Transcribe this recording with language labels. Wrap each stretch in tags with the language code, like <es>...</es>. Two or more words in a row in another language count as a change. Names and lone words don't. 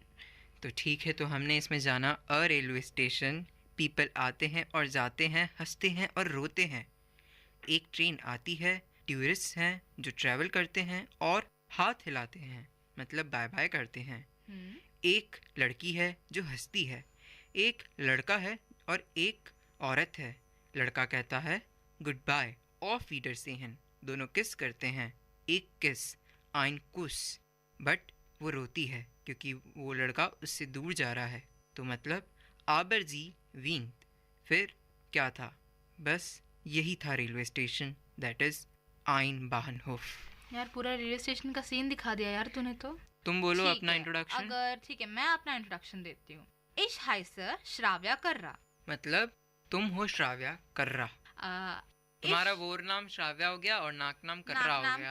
<hi>तो ठीक है, तो हमने इसमें जाना</hi> <en>a railway station,</en> <hi>पीपल आते हैं और जाते हैं, हंसते हैं और रोते हैं। एक ट्रेन आती है, टूरिस्ट हैं जो ट्रैवल करते हैं और हाथ हिलाते हैं मतलब</hi> <en>bye bye</en> <hi>करते हैं। एक लड़की है जो हंसती है, एक लड़का है और एक औरत है। लड़का कहता है</hi> <en>good bye,</en> <de>auf Wiedersehen,</de> <hi>दोनों किस करते हैं, एक किस,</hi> <de>ein Kuss,</de> <hi>बट वो रोती है क्योंकि वो लड़का उससे दूर जा रहा है। तो मतलब</hi> <de>aber sie weint।</de> <hi>फिर क्या था, बस यही था रेलवे स्टेशन,</hi> <en>that is</en> <de>ein Bahnhof।</de> <hi>यार पूरा रेलवे स्टेशन का सीन दिखा दिया यार तूने तो। तुम बोलो ठीक अपना है, इंट्रोडक्शन। अगर ठीक है मैं अपना इंट्रोडक्शन देती हूँ।</hi> <de>ich heiße</de> <hi>श्राव्या कर्रा, मतलब तुम हो श्राव्या कर्रा। तुम्हारा वोर नाम श्राव्या हो गया और नाक नाम कर्रा हो गया।</hi>